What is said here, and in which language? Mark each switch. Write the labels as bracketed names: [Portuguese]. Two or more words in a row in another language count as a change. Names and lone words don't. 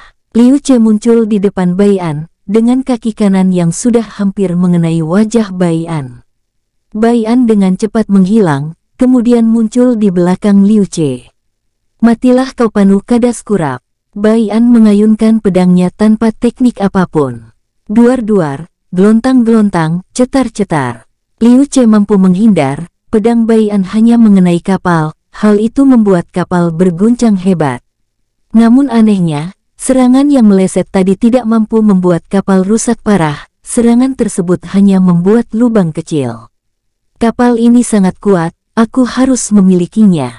[Indonesian] Liu Ce muncul di depan Bai An, dengan kaki kanan yang sudah hampir mengenai wajah Bai An. Bai An dengan cepat menghilang, kemudian muncul di belakang Liu Ce. Matilah kau panuh kadas kurap. Bai An mengayunkan pedangnya tanpa teknik apapun. Duar-duar, gelontang-gelontang, cetar-cetar. Liu Ce mampu menghindar, pedang Bai An hanya mengenai kapal, hal itu membuat kapal berguncang hebat. Namun anehnya, serangan yang meleset tadi tidak mampu membuat kapal rusak parah, serangan tersebut hanya membuat lubang kecil. Kapal ini sangat kuat, aku harus memilikinya.